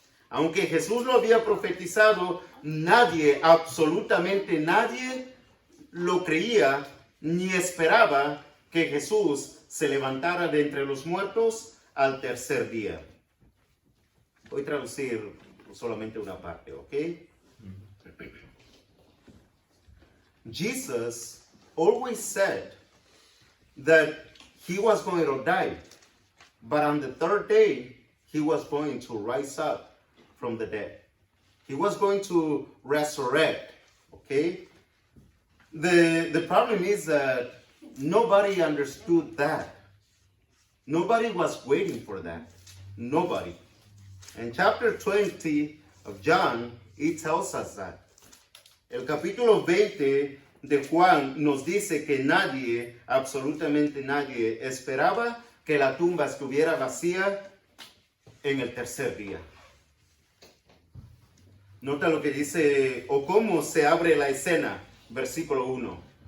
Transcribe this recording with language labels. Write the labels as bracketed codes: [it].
[es] Aunque Jesús lo había profetizado, nadie, absolutamente nadie, lo creía ni esperaba que Jesús se levantara de entre los muertos al tercer día. Voy a traducir solamente una parte, ¿ok? [en] Jesus always said that he was going to die, but on the third day, he was going to rise up from the dead. He was going to resurrect, okay? The problem is that nobody understood that. Nobody was waiting for that. Nobody. In chapter 20 of John, it tells us that. [es] El capítulo 20 de Juan nos dice que nadie, absolutamente nadie, esperaba que la tumba estuviera vacía en el tercer día. Nota lo que dice, o cómo se abre la escena, versículo 1.